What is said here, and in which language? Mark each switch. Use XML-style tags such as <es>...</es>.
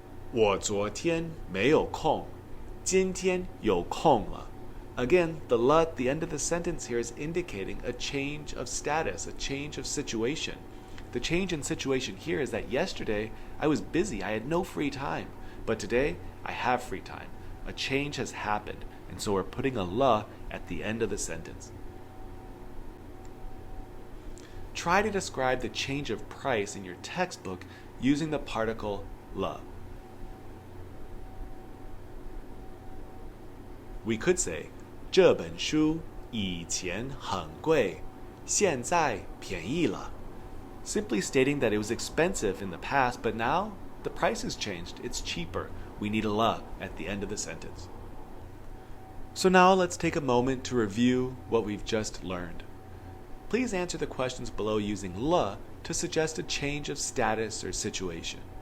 <zh>我昨天没有空，今天有空了.</zh> <en>Again, the la at the end of the sentence here is indicating a change of status, a change of situation. The change in situation here is that yesterday I was busy, I had no free time. But today I have free time. A change has happened, and so we're putting a le at the end of the sentence. Try to describe the change of price in your textbook using the particle le. We could say</en> <zh>这本书以前很贵，现在便宜了.</zh> <en>Simply stating that it was expensive in the past, but now the price has changed. It's cheaper. We need a le at the end of the sentence. So now let's take a moment to review what we've just learned. Please answer the questions below using le to suggest a change of status or situation.</en>